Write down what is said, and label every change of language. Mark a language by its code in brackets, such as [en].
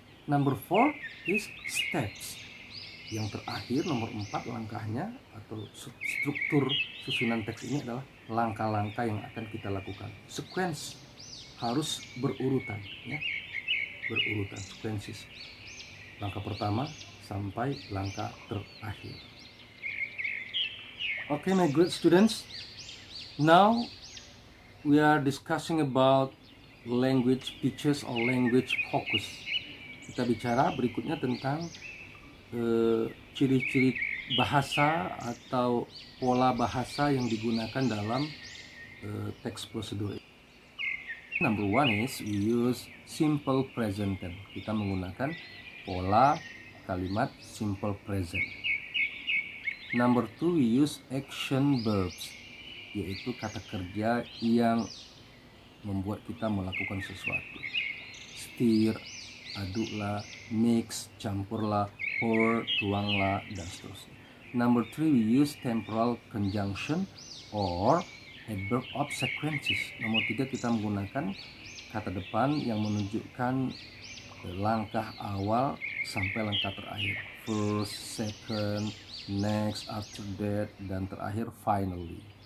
[en] Number 4 is steps. [id] Yang terakhir, nomor 4, langkahnya atau struktur susunan teks ini adalah langkah-langkah yang akan kita lakukan. Sequence harus berurutan, ya, berurutan, sequences. Langkah pertama sampai langkah terakhir. [en] Okay, my good students, now we are discussing about language features or language focus. [id] Kita bicara berikutnya tentang ciri-ciri bahasa atau pola bahasa yang digunakan dalam teks prosedur. [en] Number 1 is we use simple present tense. [id] Kita menggunakan pola kalimat simple present. [en] Number 2, we use action verbs, [id] yaitu kata kerja yang membuat kita melakukan sesuatu. Stir, aduklah, mix, campurlah, pour, tuanglah, dan seterusnya. [en] Number 3, we use temporal conjunction or adverb of sequences. [id] Nomor 3, kita menggunakan kata depan yang menunjukkan langkah awal sampai langkah terakhir. [en] First, second, next, after that, [id] dan terakhir [en] finally.